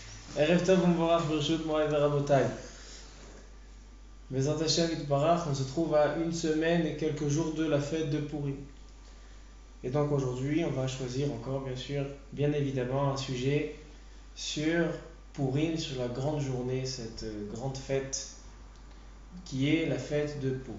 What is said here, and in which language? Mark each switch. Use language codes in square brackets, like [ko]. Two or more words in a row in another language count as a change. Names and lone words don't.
[he] ערב טוב ומבורך ברשות מוריי ורבותיי. בעזרת השם יתברך, [fr] on se trouve à une semaine et quelques jours de la fête de Purim. Et donc aujourd'hui, on va choisir encore, bien évidemment, un sujet sur Purim, sur la grande journée, cette grande fête qui est la fête de Purim.